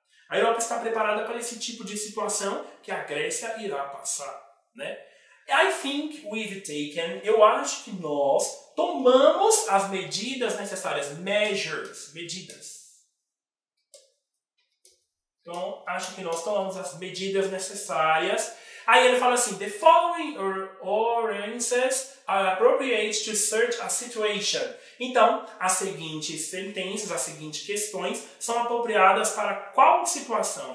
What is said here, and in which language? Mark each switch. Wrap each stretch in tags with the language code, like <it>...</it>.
<pt>A Europa está preparada para esse tipo de situação que a Grécia irá passar, né?</pt> <en>I think we've taken,</en> <pt>eu acho que nós tomamos as medidas necessárias, measures, medidas. Então, acho que nós tomamos as medidas necessárias. Aí ele fala assim,</pt> <en>the following occurrences are appropriate to search a situation.</en> <pt>Então, as seguintes sentenças, as seguintes questões são apropriadas para qual situação?</pt>